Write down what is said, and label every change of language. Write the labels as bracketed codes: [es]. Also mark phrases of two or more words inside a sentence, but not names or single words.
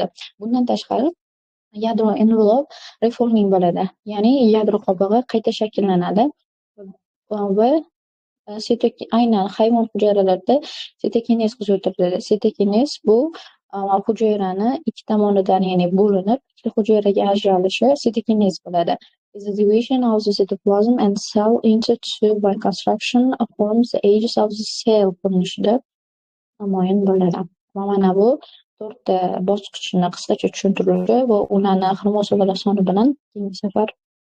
[uz] Bundan tashqari yadro [en] envelop reforming [uz] bo'ladi, ya'ni yadro qobig'i qayta shakllanadi va aynan hayvon hujayralarida sitokinez kuzatiladi. Sitokinez bu hujayrani ikki tomonidan, ya'ni bo'linib, ikki hujayraga ajralishi sitokinez bo'ladi. [en] Is the division of the cytoplasm and cell into two by construction forms the edges of the cell [uz] ko'rinishida namoyon bo'ladi. Va mana bu 4 ta bosqichni qisqacha tushuntiruvchi va ularni xromosomalar soni bilan keyingi safar